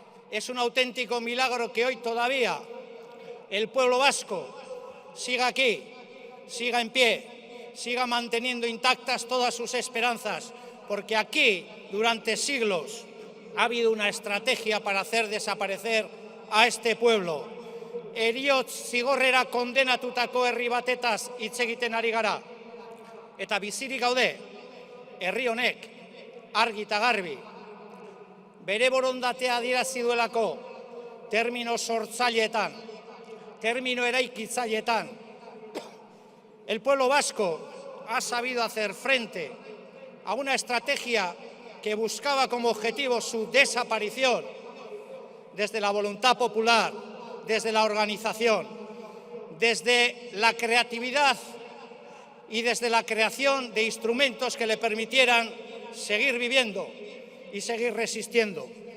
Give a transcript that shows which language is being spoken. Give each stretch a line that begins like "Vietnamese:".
Spanish: Es un auténtico milagro que hoy todavía el pueblo vasco siga aquí, siga en pie, siga manteniendo intactas todas sus esperanzas, porque aquí, durante siglos, ha habido una estrategia para hacer desaparecer a este pueblo.
Basque: Heriotz zigorrera kondenatutako herri batetaz hitz egiten ari gara. Eta bizirik gaude, herri honek, argi eta garbi, bere borondatea adierazi duelako, termino sortzaileetan, termino eraikitzaileetan.
Spanish: El pueblo vasco ha sabido hacer frente a una estrategia que buscaba como objetivo su desaparición desde la voluntad popular, desde la organización, desde la creatividad y desde la creación de instrumentos que le permitieran seguir viviendo y seguir resistiendo.